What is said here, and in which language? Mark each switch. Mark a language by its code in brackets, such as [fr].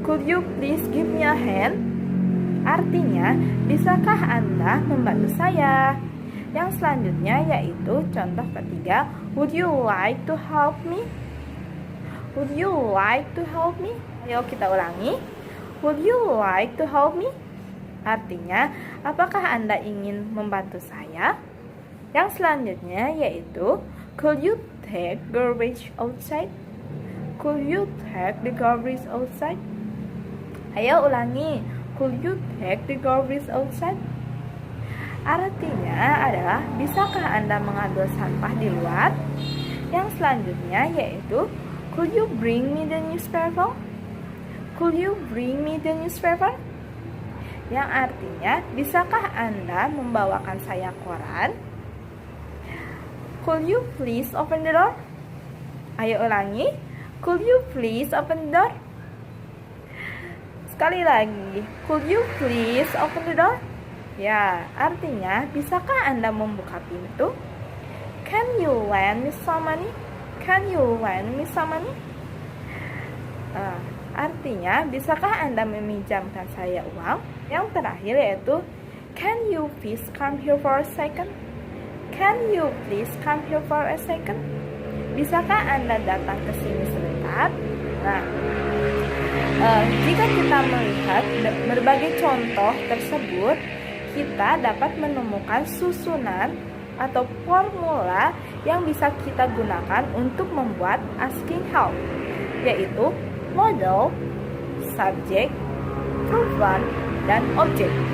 [en] Could you please give me a hand? [id] Artinya, bisakah Anda membantu saya? Yang selanjutnya yaitu contoh ketiga, [en] would you like to help me? Would you like to help me? [id] Ayo kita ulangi. [en] Would you like to help me? [id] Artinya, apakah Anda ingin membantu saya? Yang selanjutnya yaitu, [en] could you take garbage outside? Could you take the garbage outside? [id] Ayo ulangi. [en] Could you take the garbage outside? [id] Artinya adalah, bisakah Anda mengambil sampah di luar? Yang selanjutnya yaitu, [en] could you bring me the newspaper? Could you bring me the newspaper? [id] Yang artinya, bisakah Anda membawakan saya koran? [en] Could you please open the door? [id] Ayo ulangi. [en] Could you please open the door? [id] Sekali lagi. [en] Could you please open the door? [id] Ya, artinya, bisakah Anda membuka pintu? [en] Can you lend me some money? Can you lend me some money? [id] Artinya, bisakah Anda meminjamkan saya uang? Yang terakhir yaitu, [en] can you please come here for a second? Can you please come here for a second? [id] Bisakah Anda datang ke sini sebentar? Nah, jika kita melihat berbagai contoh tersebut, kita dapat menemukan susunan atau formula yang bisa kita gunakan untuk membuat asking help, yaitu model, subject, pronoun, dan objek.